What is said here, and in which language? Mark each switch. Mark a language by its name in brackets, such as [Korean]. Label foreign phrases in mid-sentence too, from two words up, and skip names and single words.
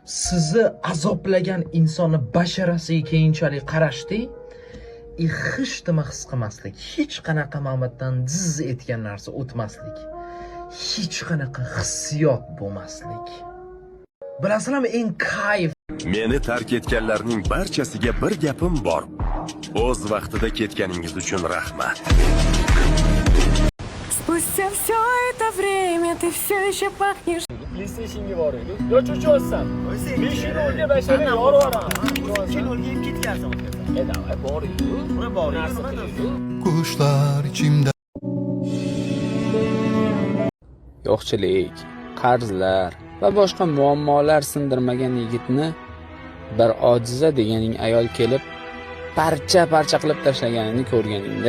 [Uzbek] sizni azoblagan insonni basharasiga keyinchalik qarashdi, hech nima his qilmaslik, hech qanaqa Mamatdan ziz etgan narsa o'tmaslik, hech qanaqa hissiyot bo'lmaslik. Bilasizlarmi, eng kayf Meni tark etganlarning barchasiga bir gapim bor. O'z vaqtida ketganingiz uchun rahmat. [Russian] Спустя все это время ты все еще пахнешь. [Uzbek] PlayStation'ga boraylik. Yo cho'chiyapsan. 5 yil o'lga bashara yorvoraman. 2 yil o'lga ketgansan. Davay boraylik. Bura boraylik. Qushlar ichimda. Yo'qchilik, qarzlar va boshqa muammolar sindirmagan yigitni bir ojiza deganing ayol kelib parcha-parcha qilib tashlaganini ko'rganingda